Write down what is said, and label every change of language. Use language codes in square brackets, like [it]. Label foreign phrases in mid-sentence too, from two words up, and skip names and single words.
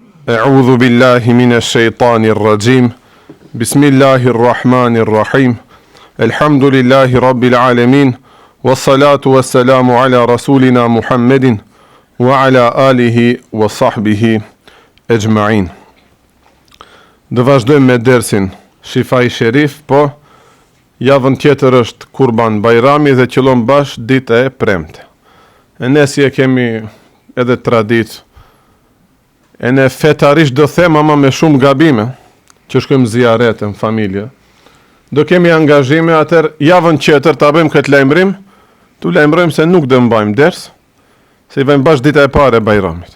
[ar] أعوذ بالله من الشيطان الرجيم. بسم الله الرحمن الرحيم. الحمد لله رب العالمين. والصلاة والسلام على رسولنا محمد وعلى آله وصحبه أجمعين. [sq] Dhe vazhdojmë me dersin Shifai Sherif, po javën tjetër është Kurban Bajrami dhe qëllon bash dita e premte. E ne si e kemi edhe tradit, e ne fetarisht do them ama me shumë gabime, që shkojmë ziarete në familje, do kemi angazhime, atër javën tjetër ta bëjmë këtë lajmërim, tu lajmërojmë se nuk do mbajmë ders, se i vëjmë bash dita e pare e Bajramit.